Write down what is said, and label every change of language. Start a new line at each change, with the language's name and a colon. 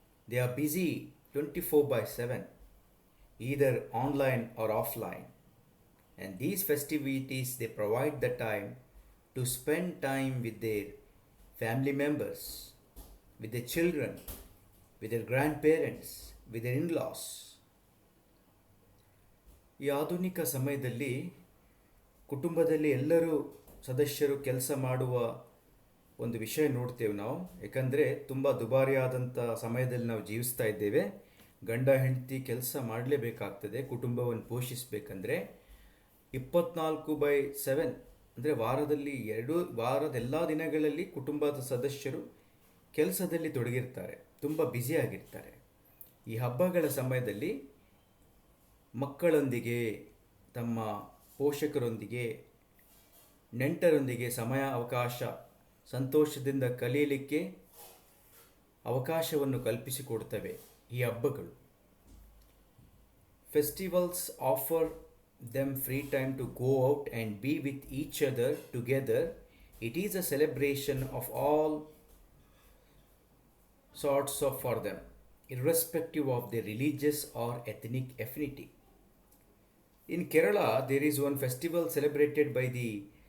English: They are busy 24/7, either online or offline. And these festivities, they provide the time to spend time with their family members, with their children, with their grandparents, with their in-laws.
Kannada: ಈ ಆಧುನಿಕ ಸಮಯದಲ್ಲಿ ಕುಟುಂಬದಲ್ಲಿ ಎಲ್ಲರೂ ಸದಸ್ಯರು ಕೆಲಸ ಮಾಡುವ ಒಂದು ವಿಷಯ ನೋಡ್ತೇವೆ ನಾವು. ಯಾಕಂದರೆ ತುಂಬ ದುಬಾರಿಯಾದಂಥ ಸಮಯದಲ್ಲಿ ನಾವು ಜೀವಿಸ್ತಾ ಇದ್ದೇವೆ. ಗಂಡ ಹೆಂಡತಿ ಕೆಲಸ ಮಾಡಲೇಬೇಕಾಗ್ತದೆ ಕುಟುಂಬವನ್ನು ಪೋಷಿಸಬೇಕಂದ್ರೆ. 24/7 ಅಂದರೆ ವಾರದ ಎಲ್ಲ ದಿನಗಳಲ್ಲಿ ಕುಟುಂಬದ ಸದಸ್ಯರು ಕೆಲಸದಲ್ಲಿ ತೊಡಗಿರ್ತಾರೆ, ತುಂಬ ಬ್ಯುಸಿಯಾಗಿರ್ತಾರೆ. ಈ ಹಬ್ಬಗಳ ಸಮಯದಲ್ಲಿ ಮಕ್ಕಳೊಂದಿಗೆ, ತಮ್ಮ ಪೋಷಕರೊಂದಿಗೆ, ನೆಂಟರೊಂದಿಗೆ ಅವಕಾಶ, ಸಂತೋಷದಿಂದ ಕಲಿಯಲಿಕ್ಕೆ ಅವಕಾಶವನ್ನು ಕಲ್ಪಿಸಿಕೊಡ್ತವೆ ಈ ಹಬ್ಬಗಳು.
English: Festivals offer them free time to go out and be with each other together. It is a celebration of all sorts for them, irrespective of their religious or ethnic affinity. In Kerala, there is one festival celebrated by the